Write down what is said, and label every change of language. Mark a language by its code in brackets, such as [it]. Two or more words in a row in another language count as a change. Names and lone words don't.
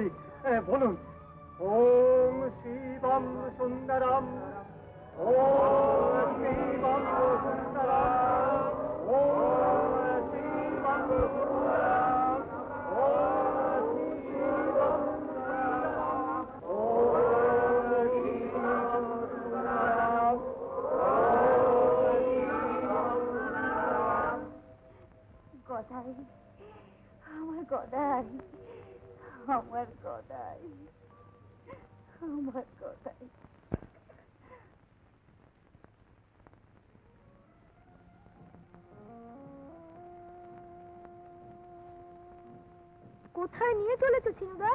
[bn] বলুন, [sa] ওম শিবম সুন্দরম, ওম শিবম সুন্দরম, ওম শিবম সুন্দরম, ওম শিবম সুন্দরম, ওম শিবম সুন্দরম। [bn] গদাই, আমার গদাই, আমার গদাই, আমার গদাই। কোথায় নিয়ে চলেছো চিনুদা?